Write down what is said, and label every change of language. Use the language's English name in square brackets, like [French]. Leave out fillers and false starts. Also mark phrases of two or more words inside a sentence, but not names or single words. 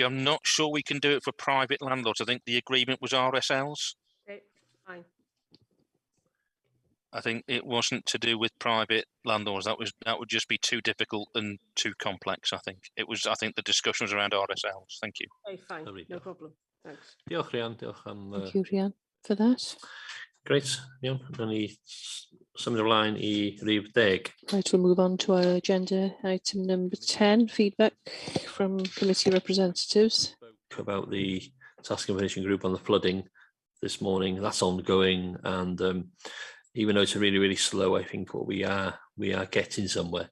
[English] I'm not sure we can do it for private landlords. I think the agreement was RSLs. Okay, fine. I think it wasn't to do with private landlords. That would just be too difficult and too complex. I think it was. I think the discussion was around RSLs. Thank you. Okay, fine. No problem. Thanks. [Welsh] Diolch, Rhian. Diolch am... [English] Thank you, Rhian, for that. Great, [Welsh] iawn. Rhaid ni symud ymlaen I rhif 10. [English] Right, we'll move on to our agenda item number 10, feedback from committee representatives. About the task and finishing group on the flooding this morning. That's ongoing, and even though it's really slow, I think what we are getting somewhere.